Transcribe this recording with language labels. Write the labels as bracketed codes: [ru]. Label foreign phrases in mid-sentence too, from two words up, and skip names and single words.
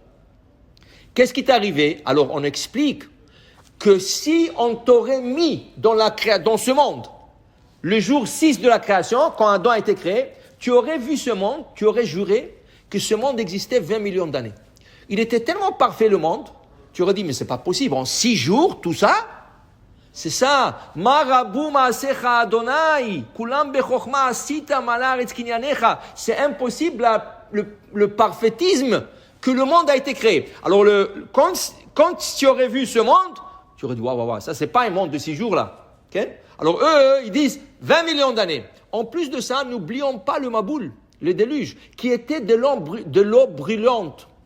[fr] Qu'est-ce qui t'est arrivé? Alors, on explique que si on t'aurait mis dans ce monde, le jour 6 de la création, quand Adam a été créé, tu aurais vu ce monde, tu aurais juré que ce monde existait 20 millions d'années. Il était tellement parfait le monde, tu aurais dit, mais c'est pas possible, en 6 jours, tout ça? C'est ça. [he] מה רבו מעשיך ה', כולם בחכמה עשית מלאה הארץ קניניך. [fr] C'est impossible, le parfaitisme que le monde a été créé. Alors, quand tu aurais vu ce monde, tu aurais dit, waouh, ça c'est pas un monde de 6 jours là. Okay? Alors eux, ils disent 20 millions d'années. En plus de ça, n'oublions pas le Maboul, le déluge, qui était de l'eau brûlante.